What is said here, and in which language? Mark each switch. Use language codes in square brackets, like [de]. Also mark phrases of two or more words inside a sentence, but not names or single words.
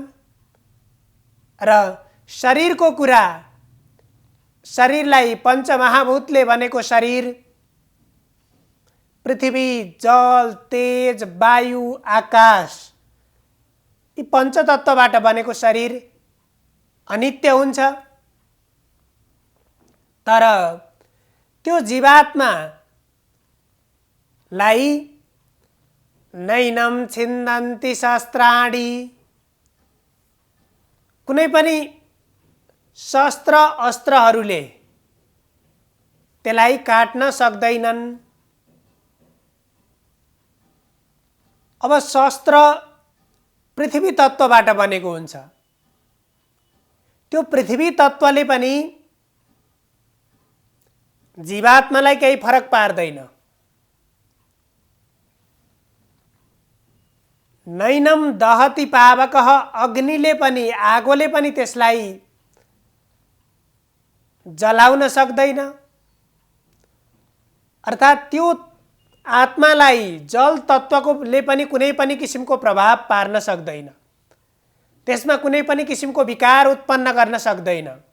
[ne] र शरीरको कुरा, शरीरलाई पञ्चमहाभूतले बनेको शरीर, पृथ्वी, जल, तेज, वायु, आकाश, यी पञ्चतत्वबाट बनेको शरीर अनित्य हुन्छ। तर त्यो जीवात्मालाई [sa] नैनं छिन्दन्ति शस्त्राणि, [ne] कुनै पनि शस्त्र अस्त्रहरूले त्यसलाई काट्न सक्दैनन्। अब शस्त्र पृथ्वी तत्त्वबाट बनेको हुन्छ। त्यो पृथ्वी तत्त्वले पनि जीवात्मालाई केही फरक पार्दैन। [sa] नैनं दहति पावकः, [ne] अग्निले पनि, आगोले पनि त्यसलाई जलाउन सक्दैन। अर्थात् त्यो आत्मालाई जल तत्त्वले पनि कुनै पनि किसिमको प्रभाव पार्न सक्दैन, त्यसमा कुनै पनि किसिमको विकार उत्पन्न गर्न सक्दैन।